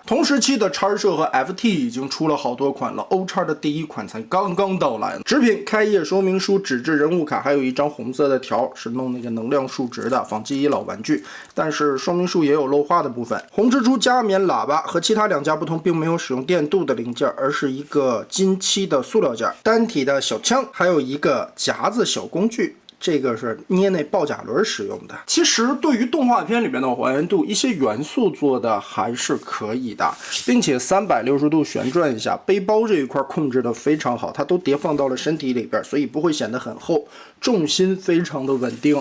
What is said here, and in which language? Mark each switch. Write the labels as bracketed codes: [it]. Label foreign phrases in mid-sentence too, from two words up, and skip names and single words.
[zh] 同時期的叉社和 FT 已經出了好多款了，歐叉的第一款才剛剛到來。紙品、開頁說明書、紙質人物卡，還有一張紅色的條，是弄那個能量數值的，仿記憶老玩具。但是說明書也有漏畫的部分。紅蜘蛛加冕喇叭和其他兩家不同，並沒有使用電鍍的零件，而是一個金漆的塑料件。单体的小槍。还有一個夾子小工具，這個是捏那爆甲輪使用的。其實對於動畫片裡面的還原度，一些元素做的還是可以的，並且360度旋轉一下，背包這一塊控制的非常好，它都疊放到了身體裡邊，所以不會顯得很厚，重心非常的穩定。